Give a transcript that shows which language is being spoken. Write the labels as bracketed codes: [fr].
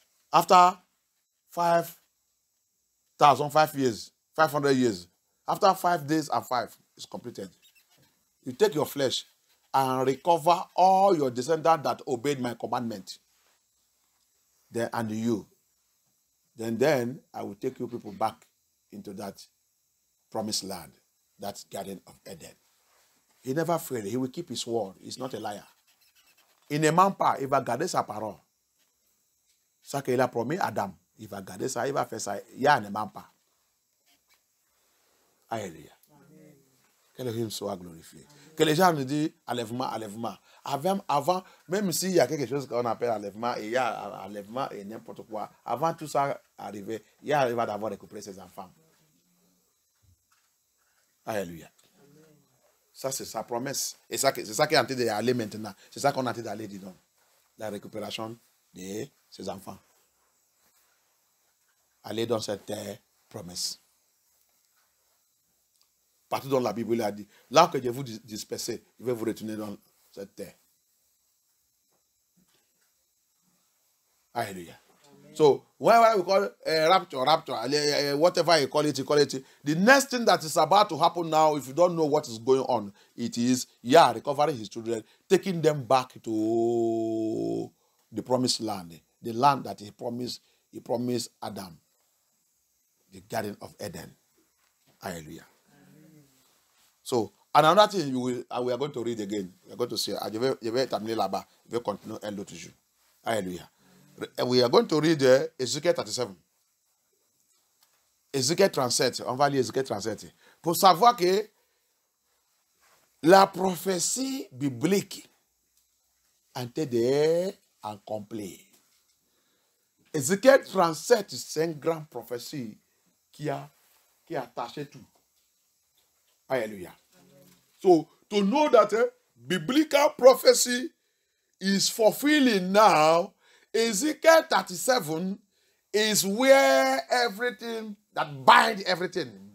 [en] After 5,005 years, 500 years, after 5 days and 5 is completed, you take your flesh and recover all your descendants that obeyed my commandment. Then and you. Then I will take you people back into that promised land, that Garden of Eden. He never failed. He will keep his word. He's not a liar. [fr] Il ne ment pas. Il va garder sa parole. Ça qu'il a promis Adam, il va garder ça, il va faire ça. Yah ne ment pas. Alléluia. Que le Dieu soit glorifié. Que les gens nous disent enlèvement, enlèvement. Avant, même s'il y a quelque chose qu'on appelle enlèvement, et il y a enlèvement et n'importe quoi, avant tout ça arriver, il va d'abord récupérer ses enfants. Alléluia. Ça, c'est sa promesse. Et c'est ça qui est en train d'aller maintenant. C'est ça qu'on est en train d'aller, dis donc. La récupération de ses enfants. Aller dans cette promesse. Partout dans la Bible, il a dit, là que je vous disperser, je vais vous retourner dans cette terre. Hallelujah. [en] So, whenever we call rapture, whatever you call it, the next thing that is about to happen now, if you don't know what is going on, it is, recovering his children, taking them back to the promised land, the land that he promised Adam, the Garden of Eden. Hallelujah. So, another thing we are going to read again. We are going to see, [fr] je vais terminer là-bas, je vais continuer un autre jour. [en] Hallelujah. We are going to read Ezekiel 37. [fr] Ezekiel 37. On va lire Ezekiel 37. Pour savoir que la prophétie biblique a été accomplie. Ezekiel 37, c'est une grande prophétie qui a attaché tout. Hallelujah. [en] So, to know that biblical prophecy is fulfilling now, Ezekiel 37 is where everything that bind everything.